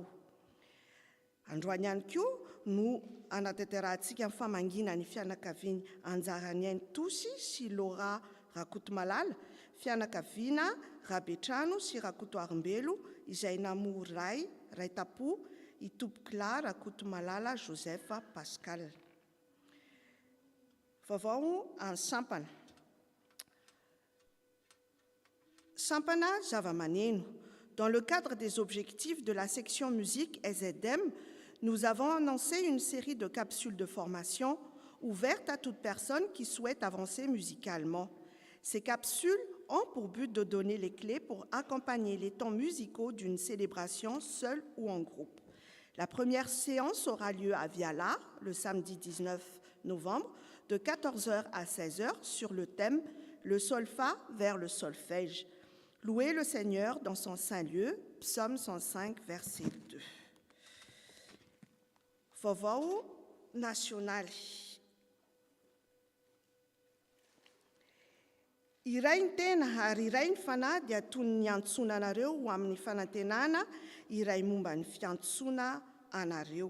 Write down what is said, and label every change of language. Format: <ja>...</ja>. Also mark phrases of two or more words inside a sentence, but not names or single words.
<mg>Androany ihany koa no anatanterantsika ny famangina ny fianakaviany Anjaraniainy Tosy sy Laura Rakotomalala, fianakaviana Rabetrano sy Rakoto Arimbelo izay namono Raitapo itobokila Rakotomalala Joseph Pascal. Vaovao en Sampana. Sampana zava-maneno.</mg> <fr>Dans le cadre des objectifs de la section musique SZM, nous avons annoncé une série de capsules de formation ouvertes à toute personne qui souhaite avancer musicalement. Ces capsules ont pour but de donner les clés pour accompagner les temps musicaux d'une célébration seule ou en groupe. La première séance aura lieu à Viala, le samedi 19 novembre, de 14h à 16h, sur le thème « Le solfa vers le solfège ». Louez le Seigneur dans son saint lieu, psaume 105, verset 2.</fr> <mg>Vaovao nasionaly. Iray ny tena ary iray ny fanahy dia toy ny antsoina anareo ho amin'ny fanantenana iray momba ny fiantsoana anareo.</mg>